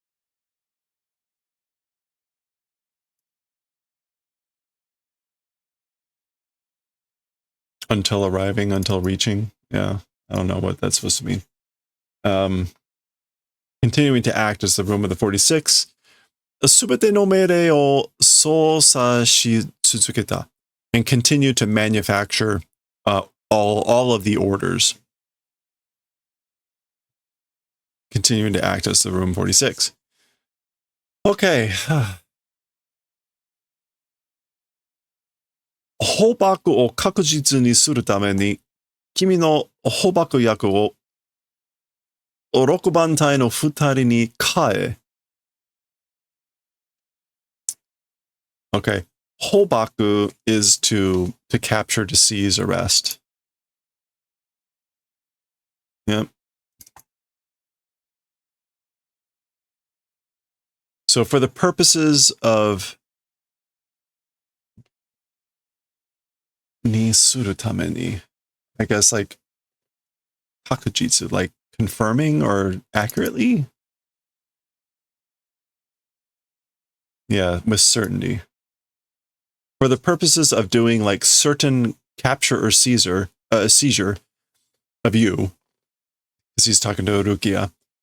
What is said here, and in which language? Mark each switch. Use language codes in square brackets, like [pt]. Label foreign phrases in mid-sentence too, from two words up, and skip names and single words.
[en] Until arriving, until reaching. Yeah, I don't know what that's supposed to mean. Continuing to act as the room of the 46. [ja] すべての命令を操作し続けた. [en] And continue to manufacture all of the orders. Continuing to act as the room 46. [ja] Okay. 捕獲を確実にするために、君の捕獲役を 6番隊の2人に変え。Okay. [en] Hobaku is to capture, to seize, arrest. Yep. So for the purposes of [ja] にするために, [en] I guess like hakujitsu, like confirming or accurately. Yeah, with certainty. For the purposes of doing like certain capture or seizure of you, because he's talking to Rukia.